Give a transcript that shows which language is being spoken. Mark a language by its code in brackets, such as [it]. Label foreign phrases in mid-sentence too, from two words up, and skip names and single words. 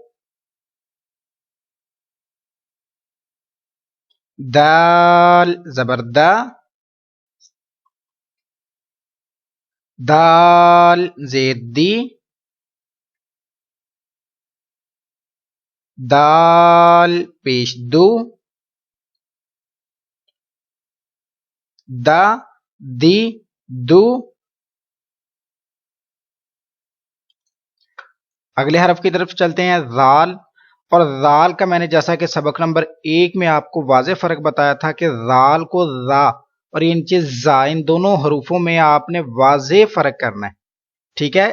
[ur] دال زبر دا، دال زیر دی، دال پیش دو، دا دی دو. اگلے حرف کی طرف چلتے ہیں. ذال. اور ذال کا میں نے جیسا کہ سبق نمبر 1 میں آپ کو واضح فرق بتایا تھا کہ ذال کو ذا اور یہ نیچے زا، ان دونوں حروفوں میں آپ نے واضح فرق کرنا ہے، ٹھیک ہے.